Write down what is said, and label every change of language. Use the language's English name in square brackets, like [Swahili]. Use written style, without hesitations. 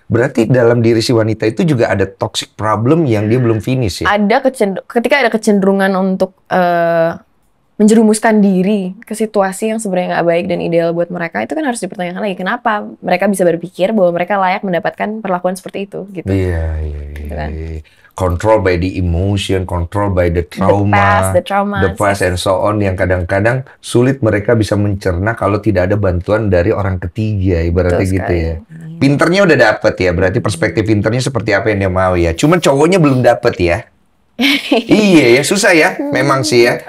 [Indonesian] Berarti dalam diri si wanita itu juga ada toxic problem yang dia belum finish ya? Ketika ada kecenderungan untuk menjerumuskan diri ke situasi yang sebenarnya nggak baik dan ideal buat mereka, itu kan harus dipertanyakan lagi kenapa mereka bisa berpikir bahwa mereka layak mendapatkan perlakuan seperti itu gitu. Iya. Gitu kan. [English] Control by the emotion, control by the trauma, the trauma, the past and so on, [Indonesian] yang kadang-kadang sulit mereka bisa mencerna kalau tidak ada bantuan dari orang ketiga, ibaratnya Betul gitu sekali. ya. Pinternya udah dapet ya, berarti perspektif pinternya seperti apa yang dia mau ya. Cuman cowoknya belum dapet ya. Iya ya, susah ya, memang sih ya.